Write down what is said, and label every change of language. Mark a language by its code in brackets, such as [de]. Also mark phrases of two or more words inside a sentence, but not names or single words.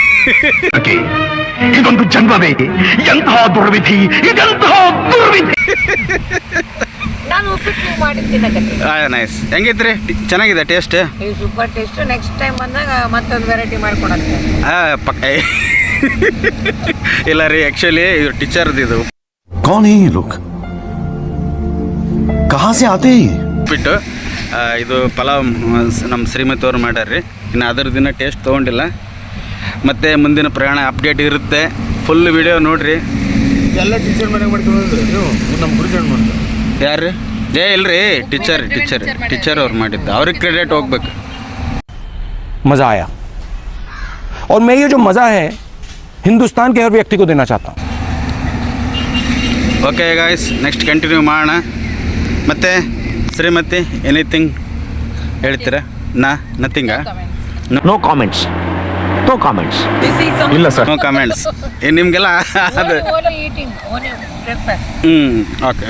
[kn] ಇದೊಂದು ಜನ್ಮವೇ, ಎಂತಹ ದುರ್ವಿಧಿ, ಇದೆಂತಹ ದುರ್ವಿಧಿ. ನಾನು ಉಪ್ಪಿಟ್ಟು ಮಾಡಿದ್ದೀನಿ. ನೈಸ್. ಹೆಂಗಿದ್ರಿ? ಚೆನ್ನಾಗಿದೆ ಟೇಸ್ಟ್? [en] super taste. next time [kn] ಬಂದಾಗ ಮತ್ತೊಂದು ವೆರೈಟಿ ಮಾಡ್ಕೊಡಕ್ಕೆ. ಪಕ್ಕ ಇಲ್ಲ ರೀ, ಆ್ಯಕ್ಚುಲಿ ಇವ್ರು ಟೀಚರ್ದು ಇದು [hi] कौन है ये लोग? कहाँ से आते हैं? [kn] ಉಪ್ಪಿಟ್ಟು ಇದು ಪಲಾವ್ ನಮ್ಮ ಶ್ರೀಮತಿ ಅವ್ರು ಮಾಡ್ಯಾರ್ರಿ. ಇನ್ನು ಅದ್ರ ದಿನ ಟೇಸ್ಟ್ ತೊಗೊಂಡಿಲ್ಲ. ಮತ್ತು ಮುಂದಿನ ಪ್ರಯಾಣ ಅಪ್ಡೇಟ್ ಇರುತ್ತೆ. [en] full video [kn] ನೋಡಿರಿ. ಎಲ್ಲ ಟೀಚರ್ ಮನೆಗೆ ಮಾಡ್ಕೊಂಡು ನೀವು ನಮ್ಮ ಗುರುಜನ್ ಮಾಡ್ತಾರೆ. ಯಾರು? ಇಲ್ರಿ, ಟೀಚರ್ ಅವ್ರು ಮಾಡಿದ್ದು. ಅವ್ರಿಗೆ ಕ್ರೆಡಿಟ್ ಹೋಗ್ಬೇಕು. [hi] मज़ा आया और मैं ये जो मज़ा है हिंदुस्तान के हर व्यक्ति को देना चाहता हूँ. [en] okay guys, next continue ಮಾಡೋಣ. [kn] ಮತ್ತು ಶ್ರೀಮತಿ ಎನಿಥಿಂಗ್ ಹೇಳ್ತೀರಾ? ನಥಿಂಗಾ? [en] no comments. [kn] ಇಲ್ಲ ಸರ್. [en] no comments. [kn] ನಿಮಗೆಲ್ಲ ಅದು ಓಕೆ.